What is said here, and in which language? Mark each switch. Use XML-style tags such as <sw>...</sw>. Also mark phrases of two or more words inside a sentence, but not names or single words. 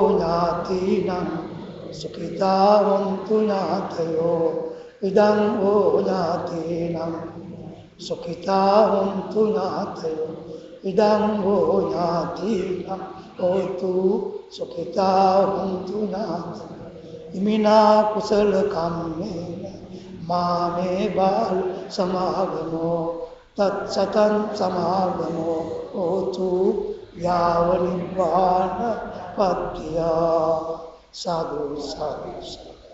<pi>ඥාතිනං සුඛිතා වന്തു ඥාතයෝ ඉදං ඕ ඥාතිනං සුඛිතා වന്തു ඥාතයෝ ඉදං ඕ ඥාතිනං හෝතු සුඛිතා වന്തു ඥාතයෝ ඉමිනා කුසල කම්මේන මාමේ බාල සමාගමෝ තත් සතං සමාගමෝ හෝතු යාව නිබ්බාන පත්‍යා සාදු සාදු සාදු.</pi>